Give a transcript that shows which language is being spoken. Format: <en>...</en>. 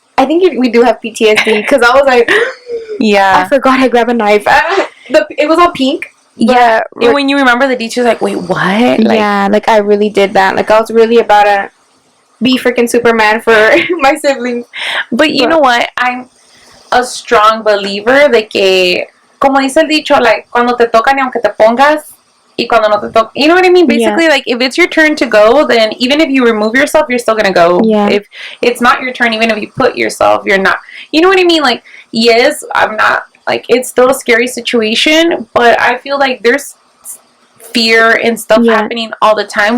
<en>I think we do have PTSD, because I was like, I forgot I grabbed a knife. It was all pink. Yeah. And when you remember the details, like, wait, what? Like, yeah, like, I really did that. Like, I was really about to be freaking Superman for my siblings. But you know what? I'm a strong believer</en> <es>de que, como dice el dicho,</es> <en>like,</en> <es>cuando te toca ni aunque te pongas, y cuando no te toca,</es> <en>you know what I mean? Basically, like, if it's your turn to go, then even if you remove yourself, you're still gonna go. Yeah. If it's not your turn, even if you put yourself, you're not. You know what I mean? Like, yes, I'm not, like, it's still a scary situation, but I feel like there's fear and stuff happening all the time.</en>